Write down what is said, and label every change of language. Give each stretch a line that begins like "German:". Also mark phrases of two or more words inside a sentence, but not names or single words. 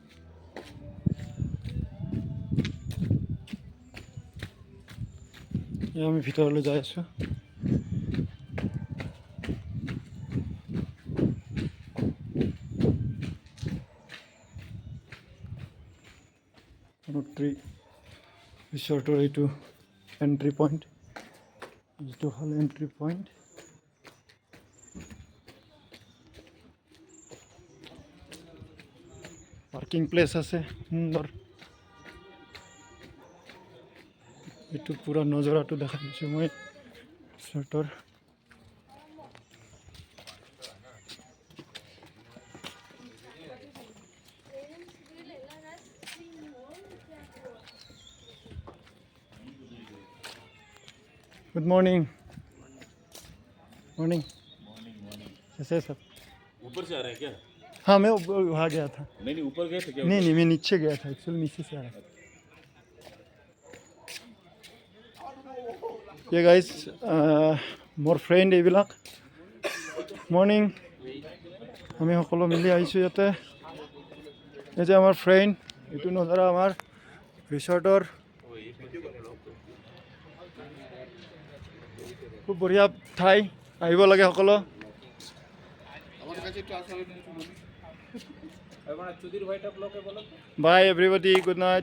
Assamese: এয়া আমি ভিতৰলৈ যাই আছোঁ অনুত্ৰী ৰিচৰ্টৰ এইটো
English: entry point
Assamese: এইটো হ'ল
English: entry point parking place
Assamese: আছে সুন্দৰ এইটো পুৰা নজৰাটো দেখাই দিছোঁ মই ৰিচৰ্টৰ
English: good morning morning
Hindi: कैसे सब ऊपर से आ रहे हैं क्या? हाँ मैं वहाँ गया था नहीं ऊपर गए थे क्या? नहीं मैं नीचे गया था एक्चुअली नीचे से आया
Assamese: ये
English: guys my friend
Assamese: এইবিলাক মৰ্নিং আমি সকলো মিলি আহিছোঁ ইয়াতে এই যে আমাৰ ফ্ৰেণ্ড এইটো নজৰা আমাৰ ৰিচৰ্টৰ খুব বঢ়িয়া ঠাই আহিব লাগে সকলো
English: bye everybody good night